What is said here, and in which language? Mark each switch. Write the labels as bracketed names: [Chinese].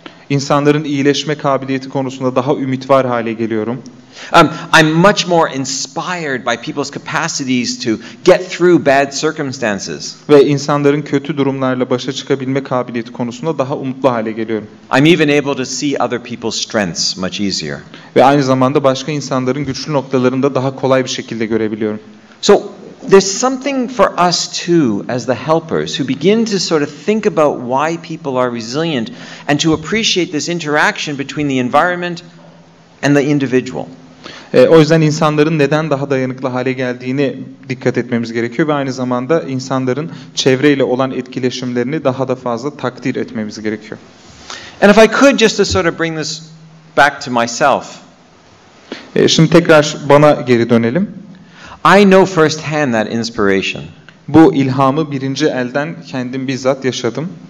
[Turkish] İnsanların iyileşme kabiliyeti konusunda daha ümit var hale geliyorum. [English] I'm much more inspired by people's capacities to get through bad circumstances. [Turkish] Ve insanların kötü durumlarla başa çıkabilme kabiliyeti konusunda daha umutlu hale geliyorum. [English] I'm even able to see other people's strengths much easier. [Turkish] Ve aynı zamanda başka insanların güçlü noktalarını da daha kolay bir şekilde görebiliyorum. [English] So there's something for us too as the helpers who begin to sort of think about why people are resilient and to appreciate this interaction between the environment and the individual. [Turkish] O yüzden insanların neden daha dayanıklı hale geldiğini dikkat etmemiz gerekiyor ve aynı zamanda insanların çevreyle olan etkileşimlerini daha da fazla takdir etmemiz gerekiyor. [English] And if I could just to sort of bring this back to myself. [Turkish] Şimdi tekrar bana geri dönelim. [English] I know firsthand that inspiration. [Turkish] Bu ilhamı birinci elden kendim bizzat yaşadım.